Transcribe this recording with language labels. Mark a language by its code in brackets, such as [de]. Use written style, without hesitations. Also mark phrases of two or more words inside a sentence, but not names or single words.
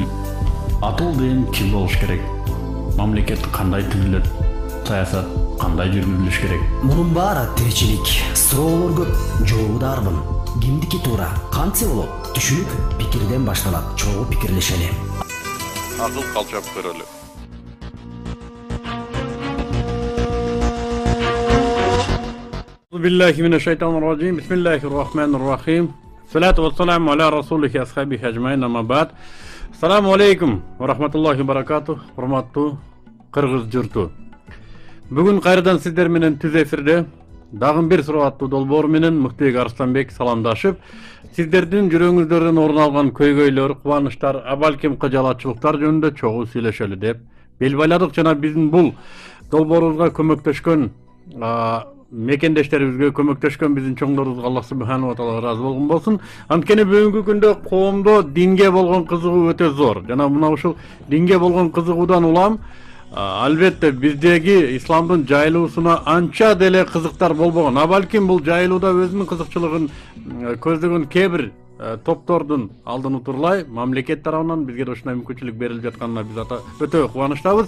[ky] Атыл деген ким болуш керек? Мамлекет кандай түзүлөт? Саясат кандай жүргүзүлүш керек? Мунун баары тиричилик. Суроолор көп, жообу да арбын. Кимдики туура, кантсе болот? Түшүнүк пикирден башталат. Чогуу пикирлешели. Акыл калчап көрөлү. [ar] بالله من الشيطان الرجيم. بسم الله الرحمن الرحيم الصلاة والسلام على رسوله أصحابه أجمعين أما بعد. السلام عليكم ورحمة الله وبركاته. [ky] Урматтуу Кыргыз журту. Бүгүн кайрадан сиздер менен түз эфирде дагы бир суроаттуу долбоор менен Муктубек Арсланбек саламдашып, сиздердин жүрөгүңүздөрдөн орун алган көйгөйлөр, кубанычтар, балким кыжалатчылыктар жөнүндө чогуу сүйлөшөлү деп бел байладык жана биздин бул долбоорубузга көмөктөшкөн мекендештерибизге көмөктөшкөн биздин чоңдорубузга Аллах [ar] سبحانه وتعالى [ky] ыраазы болгон болсун. Анткени бүгүнкү күндө коомдо динге болгон кызыгуу өтө зор. Жана мына ушул динге болгон кызыгуудан улам албетте биздеги исламдын жайылуусуна анча деле кызыктар болбогон. Балким бул жайылууда өзүнүн кызыкчылыгын көздөгөн кээ бир топтордун алдын утурлай мамлекет тарабынан бизге да ушундай мүмкүнчүлүк берилип жатканына биз өтө кубанычтабыз.